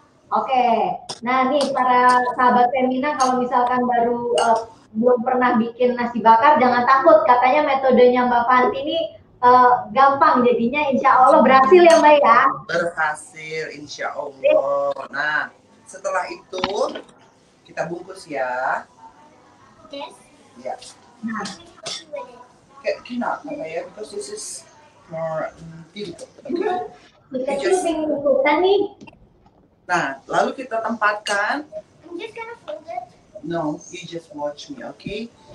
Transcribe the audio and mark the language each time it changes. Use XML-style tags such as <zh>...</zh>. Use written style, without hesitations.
<id>Oke. Nah nih para sahabat Femina kalau misalkan baru belum pernah bikin nasi bakar, jangan takut, katanya metodenya Mbak Fanti ini gampang, jadinya insya Allah berhasil ya Mbak ya? Berhasil insya Allah. Nah setelah itu kita bungkus ya.</id> <en>Yes.</en> <id>Ya. Nah.</id> <en>Cannot, okay, because this is more difficult.</en> <id>Kita pengen ikutan nih. Nah, lalu kita tempatkan.</id> <en>I'm just gonna fold it. No, you just watch me, okay?</en>